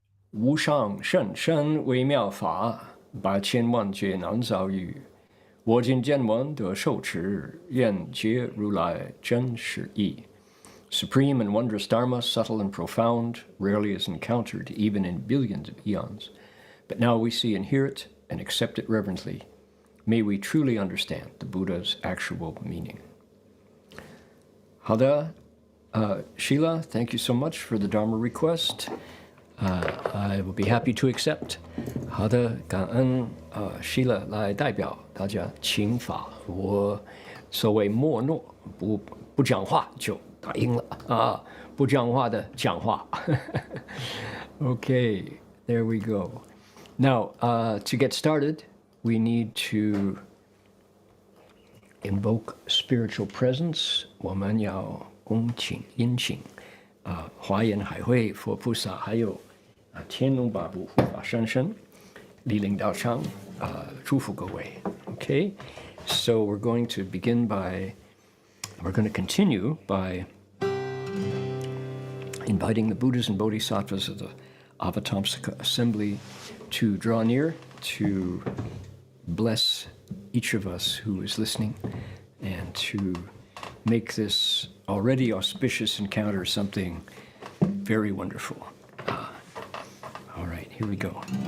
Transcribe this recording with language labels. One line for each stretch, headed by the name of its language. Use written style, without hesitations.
Chinese: 无上甚深微妙法，百千万劫难遭遇。我今见闻得受持，愿解如来真实义。
English: Supreme and wondrous Dharma, subtle and profound, rarely is encountered even in billions of eons. But now we see and hear it and accept it reverently. May we truly understand the Buddha's actual meaning.
Chinese: 好的,
English: Sheila, thank you so much for the Dharma request. I will be happy to accept.
Chinese: 好的，感恩Sheila 来代表大家请法。我所谓默诺，不讲话就答应了啊，不讲话的讲话。
English: Okay, there we go. Now, to get started, we need to invoke spiritual presence.
Chinese: 我们要恭请殷请华严海会佛菩萨，还有天龙八部护法神圣莅临道场，祝福各位。
English: Okay, so we're going to continue by inviting the Buddhas and Bodhisattvas of the Avatamsaka assembly to draw near, to bless each of us who is listening, and to make this already auspicious encounter something very wonderful. All right, here we go.